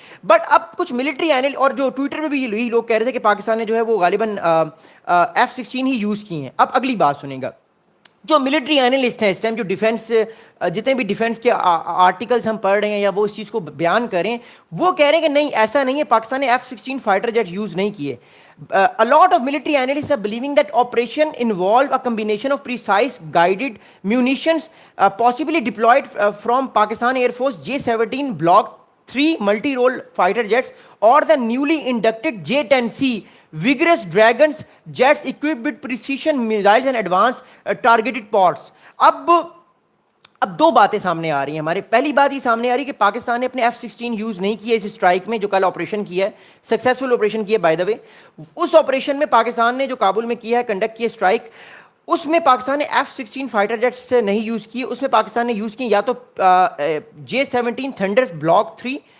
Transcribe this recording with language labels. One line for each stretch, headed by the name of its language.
Urdu: But اب کچھ military annual اور جو ٹویٹر پہ بھی یہی لوگ کہہ رہے تھے کہ پاکستان نے جو ہے وہ غالباً F-16 ہی یوز کی ہیں. اب اگلی بات سنیں گا, جو ملٹری اینالسٹ ہیں اس ٹائم, جو ڈیفینس جتنے بھی ڈیفینس کے آرٹیکلس ہم پڑھ رہے ہیں یا وہ اس چیز کو بیان کریں, وہ کہہ رہے ہیں کہ نہیں ایسا نہیں ہے, پاکستان نے F-16 فائٹر جیٹ یوز نہیں کیے.
English: A lot of military analysts are believing that operation involved a combination of precise guided munitions possibly deployed from Pakistan Air Force J-17 Block 3 multi-role fighter jets or the newly inducted J-10C vigorous Dragons jets equipped with precision missiles and advanced targeted pods.
Urdu: اب 2 باتیں سامنے آ رہی ہیں ہمارے. پہلی بات یہ سامنے آ رہی ہے کہ پاکستان نے اپنے F-16 یوز نہیں کیا اس اسٹرائک میں جو کل آپریشن کیا ہے, سکسیسفل آپریشن کیا ہے
English: By the way.
Urdu: اس operation میں پاکستان نے جو کابل میں کیا ہے کنڈکٹ کیا اسٹرائک, اس میں پاکستان نے F-16 فائٹر جیٹس نہیں یوز کیے, اس میں پاکستان نے یوز کی یا تو J-17 تھنڈرز بلاک 3